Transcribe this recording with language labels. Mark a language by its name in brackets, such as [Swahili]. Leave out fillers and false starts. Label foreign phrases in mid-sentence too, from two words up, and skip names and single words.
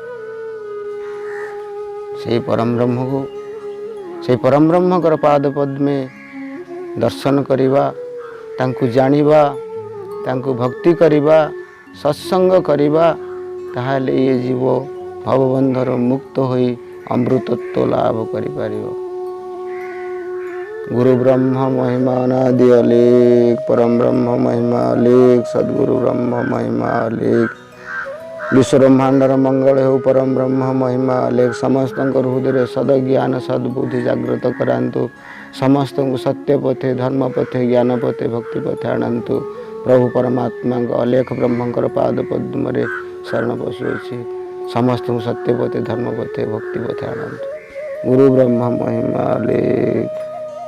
[Odia] ସେହି ପରମବ୍ରହ୍ମକୁ, ସେହି ପରମବ୍ରହ୍ମଙ୍କର ପାଦ ପଦ୍ମେ ଦର୍ଶନ କରିବା, ତାଙ୍କୁ ଜାଣିବା, ତାଙ୍କୁ ଭକ୍ତି କରିବା, ସତ୍ସଙ୍ଗ କରିବା, ତାହେଲେ ଏ ଜୀବ ଭବବନ୍ଧରୁ ମୁକ୍ତ ହୋଇ ଅମୃତତ୍ୱ ଲାଭ କରିପାରିବ। ଗୁରୁ ବ୍ରହ୍ମ ମହିମା ଅନାଦି ଅଲେଖ, ପରମ ବ୍ରହ୍ମ ମହିମା ଅଲେଖ, ସଦ୍ଗୁରୁ ବ୍ରହ୍ମ ମହିମା ଅଲେଖ। ବିଶ୍ୱ ବ୍ରହ୍ମାଣ୍ଡର ମଙ୍ଗଳ ହେଉ, ପରମ ବ୍ରହ୍ମ ମହିମା ଅଲେଖ। ସମସ୍ତ ହୃଦୟ ସଦ୍ଜ୍ଞାନ ସଦ୍ବୁଦ୍ଧି ଜାଗ୍ରତ କରାନ୍ତୁ, ସମସ୍ତ ସତ୍ୟ ପଥେ, ଧର୍ମ ପଥେ, ଜ୍ଞାନ ପଥେ, ଭକ୍ତି ପଥେ ଆଣନ୍ତୁ। ପ୍ରଭୁ ପରମାତ୍ମା ଅଲେଖ ବ୍ରହ୍ମଙ୍କର ପାଦ ପଦ୍ମ ଶରଣ ପଶୁଅଛି। ସମସ୍ତ ସତ୍ୟ ପଥେ, ଧର୍ମ ପଥେ, ଭକ୍ତି ପଥେ ଆଣନ୍ତୁ। ଗୁରୁ ବ୍ରହ୍ମ ମହିମା ଅଲେଖ।